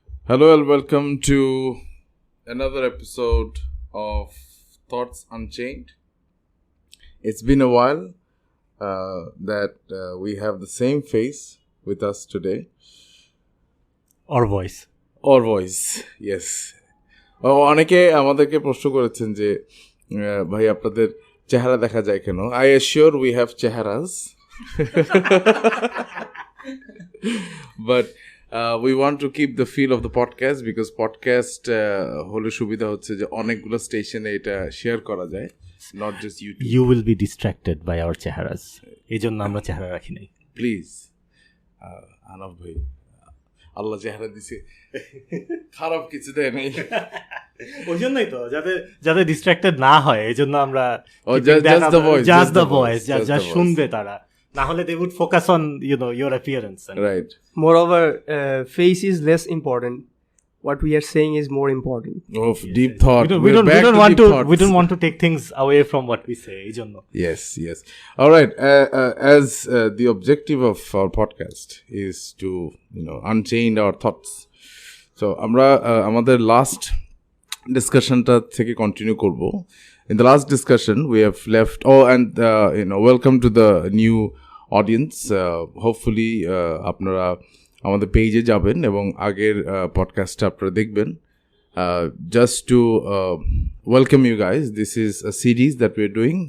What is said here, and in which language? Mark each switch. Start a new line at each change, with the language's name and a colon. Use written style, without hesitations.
English: Hello and welcome to another episode of Thoughts Unchained. It's been a while that we have the same face with us today. Or voice, yes.
Bangla: অনেকে আমাদেরকে প্রশ্ন করেছেন যে ভাই আপনাদের চেহারা দেখা যায় কেন?
English: I assure we have চেহারাস. But we want to keep the feel of the podcast because podcast হলে সুবিধা হচ্ছে যে অনেকগুলো স্টেশনে এটা শেয়ার করা যায়, not just YouTube. You will be distracted by our চেহারাস.
Bangla: এইজন্য আমরা চেহারা রাখি নাই. প্লিজ আনব ভাই, আল্লাহ চেহারা দিছে, খারাপ কিছু দেয় নাই। ওই জন্যই তো যাতে ডিস্ট্রাক্টেড না হয় এইজন্য আমরা
English: just the voice যা শুনবে তারা, না হলে they would focus on your appearance. Right. Moreover, face is less important. What we are saying is more important. Oh, deep thought. We don't want to take things away from what we say. Yes. All right. As the objective of our podcast is to unchain our thoughts.
Bangla: So, আমরা আমাদের last discussionটা থেকে continue করব.
English: In the last discussion, we have left. And welcome to the new audience.
Bangla: Hopefully, আপনারা আমাদের পেজে যাবেন এবং আগের পডকাস্টটা আপনারা দেখবেন.
English: Just to welcome you guys, this is a series that we're doing.